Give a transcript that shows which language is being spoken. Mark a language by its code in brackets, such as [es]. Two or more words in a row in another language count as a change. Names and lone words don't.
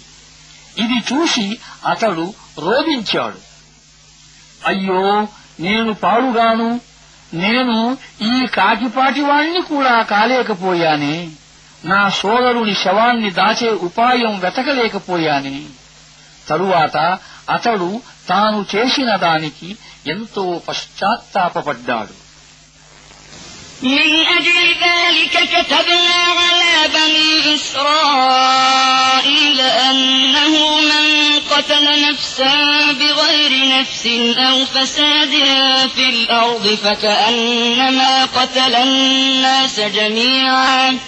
[te] ఇది చూసి అతడు రోదించాడు, అయ్యో నేను పాడుగాను, నేను ఈ కాకిపాటివాణ్ణి కూడా కాలేకపోయానే, నా సోదరుని శవాన్ని దాచే ఉపాయం వెతకలేకపోయానే. తరువాత అతడు తాను చేసిన దానికి ఎంతో పశ్చాత్తాపపడ్డాడు. [ar] من أجل ذلك كتبنا على بني إسرائيل أنه من قتل نفسا بغير نفس أو فساد في الأرض فكأنما قتل الناس جميعا